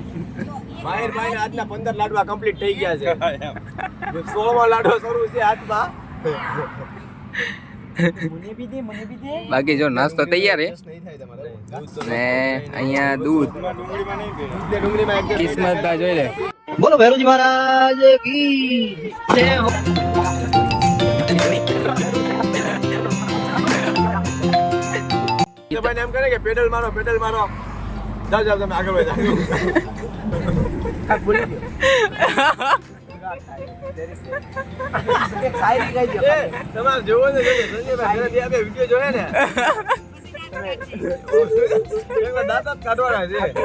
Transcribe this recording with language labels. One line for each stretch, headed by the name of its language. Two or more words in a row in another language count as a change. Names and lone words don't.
Gujarati: માહિરભાઈ ને આજના 15 લાડવા કમ્પ્લીટ થઈ ગયા છે. 16મો લાડવો શરૂ છે હાથમાં. બાકી જો નાસ્તો તૈયાર હે ને અહીંયા દૂધ કિસ્મત જોઈ લે.
Hindi: बोलो भैरव जी महाराज की जय हो।
Gujarati: સંજયભાઈ એમ કરે કે પેડલ મારો જાઓ તમે આગળ વધો. તમારે જોવો ને સંજયભાઈ વિડીયો જોયે ને દાંત જ કાઢવાના છે.